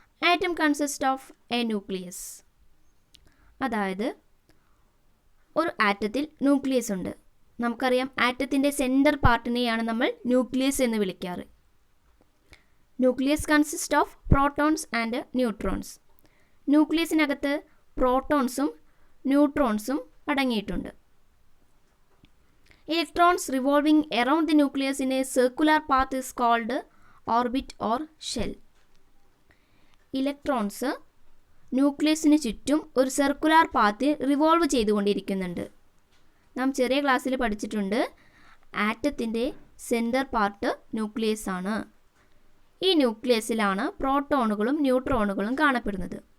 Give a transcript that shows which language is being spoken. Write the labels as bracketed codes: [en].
[en] Atom consist of a nucleus. [ml] അതായത് ഒരു ആറ്റത്തിൽ nucleus ഉണ്ട്. നമുക്കറിയാം, ആറ്റത്തിൻ്റെ സെൻറ്റർ പാർട്ടിനെയാണ് നമ്മൾ ന്യൂക്ലിയസ് എന്ന് വിളിക്കാറ്. [en] Nucleus consist of protons and neutrons. [ml] ന്യൂക്ലിയസിനകത്ത് പ്രോട്ടോൺസും ന്യൂട്രോൺസും അടങ്ങിയിട്ടുണ്ട്. [en] Electrons revolving around the nucleus in a circular path is called orbit or shell. [ml] Electrons ന്യൂക്ലിയസിന് ചുറ്റും ഒരു circular പാത്തിൽ revolve ചെയ്തുകൊണ്ടിരിക്കുന്നുണ്ട്. നാം ചെറിയ ക്ലാസ്സിൽ പഠിച്ചിട്ടുണ്ട്, ആറ്റത്തിൻ്റെ സെൻറ്റർ പാർട്ട് ന്യൂക്ലിയസ് ആണ്. ഈ ന്യൂക്ലിയസിലാണ് പ്രോട്ടോണുകളും ന്യൂട്രോണുകളും കാണപ്പെടുന്നത്.